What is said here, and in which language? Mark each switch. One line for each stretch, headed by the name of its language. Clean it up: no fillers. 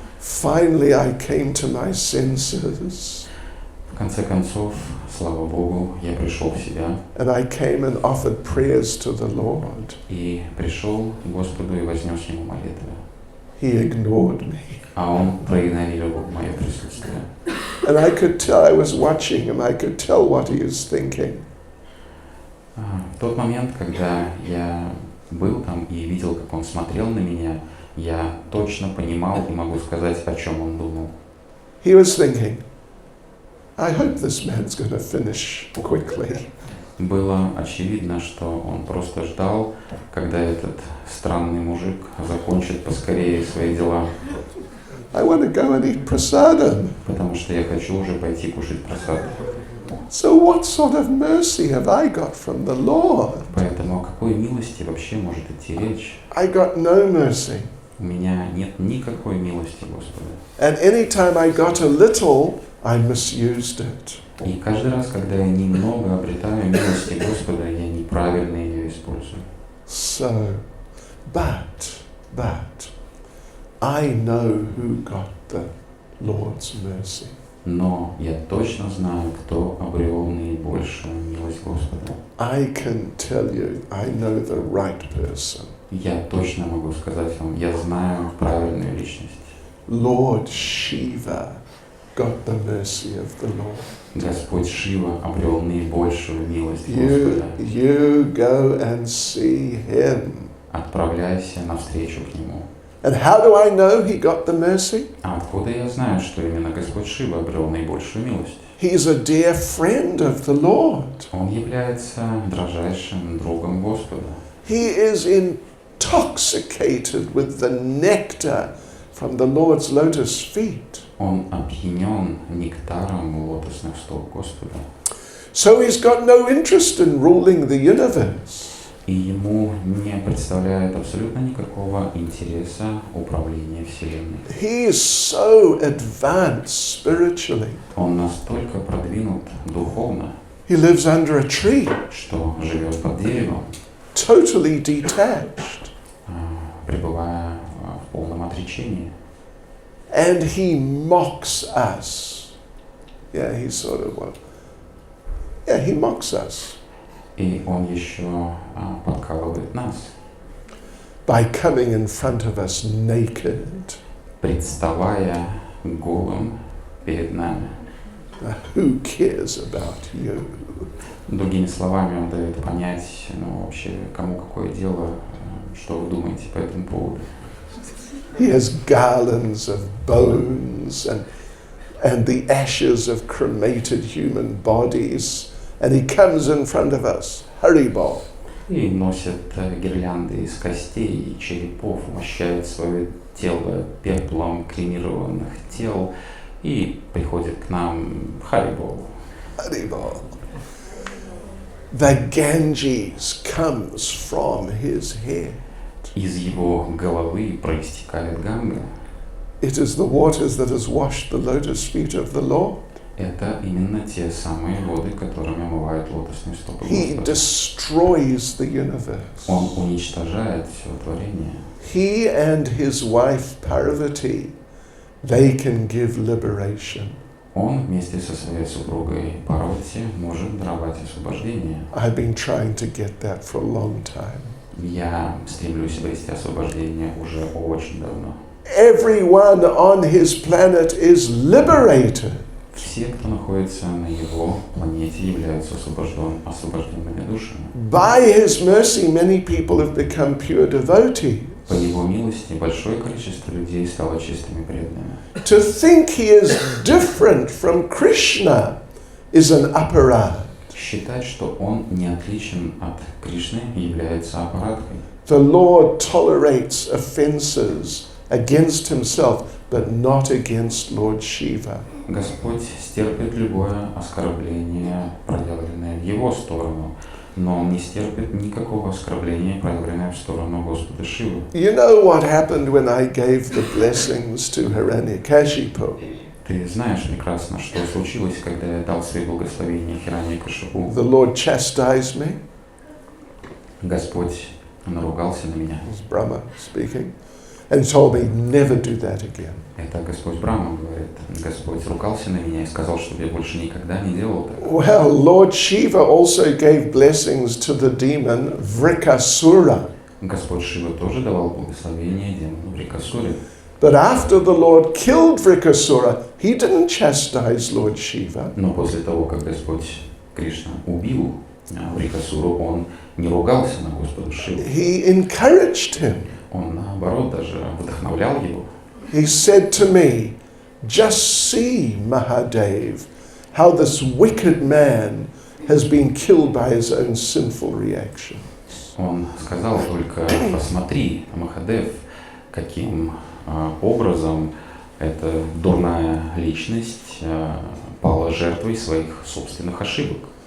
English: Finally, I came to my senses.
Russian: В конце концов, слава Богу, я пришел в себя
English: And I came and offered prayers to the Lord.
Russian: и пришел к Господу и вознес Ему молитвы.
English: He ignored me.
Russian: А Он проигнорировал мое присутствие.
English: And I could tell, I was watching him, I could tell what he was thinking.
Russian: В тот момент, когда я был там и видел, как Он смотрел на меня, я точно понимал и могу сказать, о чем Он думал.
English: He was thinking, I hope this man's going to finish quickly.
Russian: Было очевидно, что он просто ждал, когда этот странный мужик закончит поскорее свои дела.
English: I want to go and eat prasadam.
Russian: Потому что я хочу уже пойти кушать просад.
English: So what sort of mercy have I got from the Lord?
Russian: Поэтому о какой милости вообще может идти речь?
English: I got no mercy.
Russian: У меня нет никакой милости, Господа.
English: And anytime I got a little, I misused it.
Russian: И каждый раз, когда я немного обретаю милости Господа, я неправильно ее использую.
English: So, but, I know who got the Lord's mercy.
Russian: Но я точно знаю, кто обрел наибольшую милость Господа.
English: I can tell you, I know the right person.
Russian: Я точно могу сказать вам, я знаю правильную личность.
English: Lord Shiva got the mercy of the Lord.
Russian: Господь Шива обрел наибольшую милость Господа.
English: You go and see him.
Russian: Отправляйся навстречу к Нему.
English: And how do I know he got the mercy?
Russian: А откуда я знаю, что именно Господь Шива обрел наибольшую милость?
English: He's a dear friend of the Lord.
Russian: Он является дрожайшим другом Господа.
English: He is intoxicated with the nectar from the Lord's lotus feet.
Russian: Он опьянен нектаром лотосных стоп Господа.
English: So he's got no interest in ruling the universe.
Russian: И ему не представляет абсолютно никакого интереса управления Вселенной.
English: He is so advanced spiritually.
Russian: Он настолько продвинут духовно,
English: He lives under a tree,
Russian: что живет под деревом,
English: totally detached.
Russian: пребывая в полном отречении.
English: And he mocks us. Yeah, he sort of, he mocks us.
Russian: И он еще подкалывает нас,
English: by coming in front of us naked.
Russian: представая голым перед нами.
English: Who cares about you?
Russian: Другими словами, он дает понять, вообще, кому какое дело, что вы думаете по этому поводу.
English: He has garlands of bones and the ashes of cremated human bodies. And he comes in front of us, Haribol.
Russian: И носит гирлянды из костей и черепов, мощает свое тело пеплом кремированных тел и приходит к нам Харибол. Haribol.
English: The Ganges comes from his head.
Russian: Из его головы проистекает Ганга.
English: It is the waters that has washed the lotus feet of the Lord.
Russian: Это именно те самые воды, которыми омывают лотосные стопы
English: He
Russian: Господа.
English: destroys the universe.
Russian: Он уничтожает все творение.
English: He and his wife Parvati, they can give liberation.
Russian: Он вместе со своей супругой Парвати может даровать освобождение.
English: I've been trying to get that for a long time.
Russian: Я стремлюсь обрести освобождение уже очень давно.
English: Everyone on his planet is liberated.
Russian: Все, кто находится на его планете, являются освобожденными душами.
English: By his mercy, many people have become pure devotees.
Russian: По его милости большое количество людей стало чистыми преданными.
English: To think he is different from Krishna is an aparad.
Russian: Считать, что он не отличен от Кришны, является аппараткой.
English: The Lord tolerates offenses against himself but not against Lord Shiva.
Russian: Господь стерпит любое оскорбление, проявленное в Его сторону, но Он не стерпит никакого оскорбления, проявленное в сторону Господа Шивы.
English: You know what happened when I gave the blessings to Hiranyakashipu?
Russian: Ты знаешь прекрасно, что случилось, когда я дал свои благословения Хираньякашипу.
English: The Lord chastised me.
Russian: Господь наругался на меня.
English: It was Brahma speaking. And told me never do that again.
Russian: Это Господь Брахма говорит. Господь ругался на меня и сказал, чтобы я больше никогда не делал так.
English: Well, Lord Shiva also gave blessings to the demon Vrikasura.
Russian: Господь Шива тоже давал благословение демону Врикасуре.
English: But after the Lord killed Vrikasura, he didn't chastise Lord Shiva.
Russian: Но после того, как Господь Кришна убил Врикасуру, он не ругался на Господа Шиву.
English: He encouraged him.
Russian: Он, наоборот, даже вдохновлял его.
English: He said to me, just see, Mahadev, how this wicked man has been killed by his own sinful reaction.
Russian: Он сказал только, посмотри, Махадев, каким образом эта дурная личность пала жертвой своих собственных ошибок.